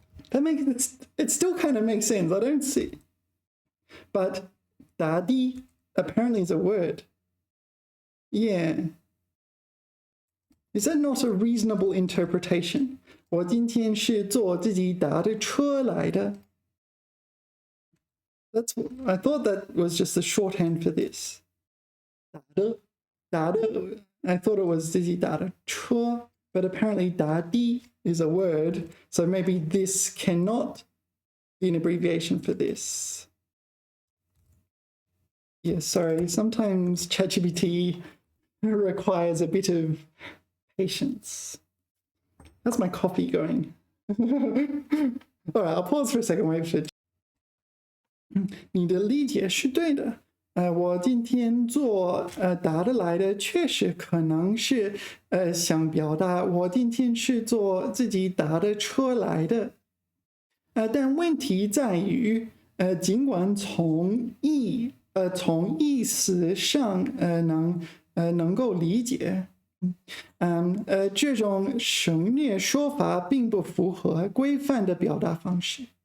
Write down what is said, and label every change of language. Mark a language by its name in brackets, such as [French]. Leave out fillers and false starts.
[English] That makes it still kind of makes sense. I don't see. But 搭的 apparently is a word. Yeah. Is that not a reasonable interpretation? [Chinese] 我今天是坐自己搭的车来的。 [English] I thought that was just the shorthand for this. 搭的 I thought it was [Chinese] 自己搭的车, [English] but apparently 搭的 is a word, so maybe this cannot be an abbreviation for this. Yeah, sorry, sometimes ChatGPT requires a bit of patience. How's my coffee going? All right, I'll pause for a second, wait for it. [Chinese] 你的理解是对的。我今天做答的来的，确实可能是想表达我今天是坐自己搭的车来的。但问题在于，尽管从意思上能够理解，这种省略说法并不符合规范的表达方式。